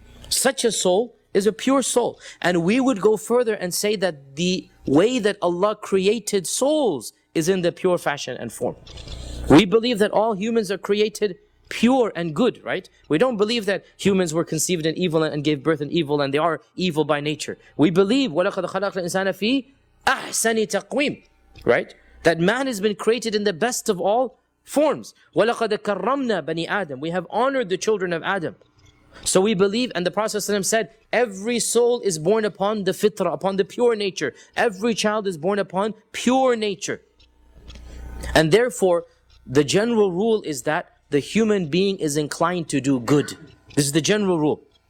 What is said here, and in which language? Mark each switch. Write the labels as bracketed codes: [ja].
[en] Such a soul is a pure soul. And we would go further and say that the way that Allah created souls is in the pure fashion and form. We believe that all humans are created pure and good, right? We don't believe that humans were conceived in evil and gave birth in evil and they are evil by nature. We believe [ar] وَلَقَدْ خَلَقْنَا الْإِنسَانَ فِي أَحْسَنِ تَقْوِيمٍ, [en] right? That man has been created in the best of all forms. [ar] وَلَقَدْ كَرَّمْنَا بَنِي آدَمَ. [en] We have honored the children of Adam. So we believe, and the Prophet ﷺ said, every soul is born upon the fitrah, upon the pure nature. Every child is born upon pure nature. And therefore, the general rule is that the human being is inclined to do good. This is the general rule.